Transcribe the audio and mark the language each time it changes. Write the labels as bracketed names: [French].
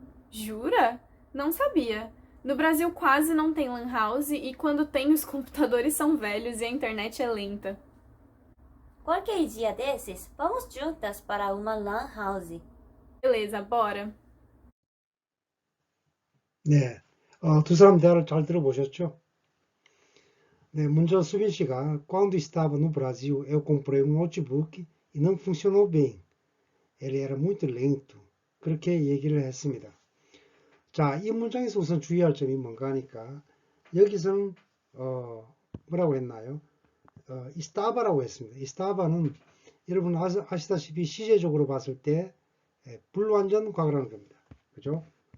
[Portuguese] Jura? Não sabia. No Brasil quase não tem lan house e quando tem os computadores são velhos e a internet é lenta. Qualquer dia desses, vamos juntas para uma LAN house. Beleza, bora. [Korean] 네, 두 사람 대화를 잘 들어보셨죠? 네, 먼저 수빈 씨가 [Portuguese] Quando estava no Brasil, eu comprei um notebook e não funcionou bem. Ele era muito lento. [Korean] 그렇게 얘기를 했습니다. 자, 이 문장에서 우선 주의할 점이 뭔가 하니까 여기서는 뭐라고 했나요? 이스타바라고 했습니다. 이스타바는 여러분 아시다시피 시제적으로 봤을 때 불완전 과거라는 겁니다. 그죠?